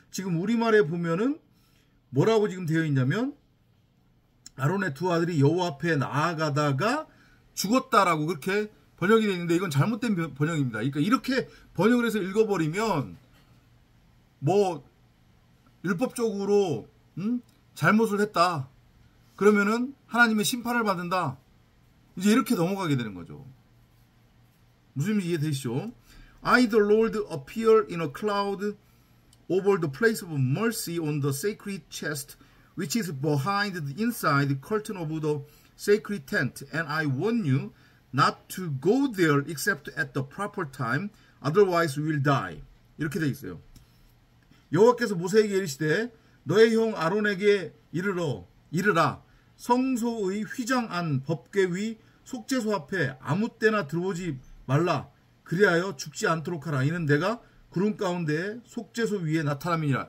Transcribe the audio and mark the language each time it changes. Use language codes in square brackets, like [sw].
[ko] 지금 우리말에 보면은 뭐라고 지금 되어 있냐면 아론의 두 아들이 여호와 앞에 나아가다가 죽었다라고 그렇게 번역이 되어 있는데 이건 잘못된 번역입니다. 그러니까 이렇게 번역을 해서 읽어버리면 뭐 율법적으로 잘못을 했다, 그러면은 하나님의 심판을 받는다, 이제 이렇게 넘어가게 되는 거죠. 무슨 이해되시죠? [en] I the Lord appear in a cloud over the place of mercy on the sacred chest which is behind the inside curtain of the sacred tent, and I warn you not to go there except at the proper time, otherwise you will die. [ko] 이렇게 돼 있어요. 여호와께서 모세에게 이르시되 너의 형 아론에게 이르라. 성소의 휘장 안 법궤 위 속죄소 앞에 아무 때나 들어오지 말라. 그리하여 죽지 않도록 하라. 이는 내가 구름 가운데 속죄소 위에 나타남이니라.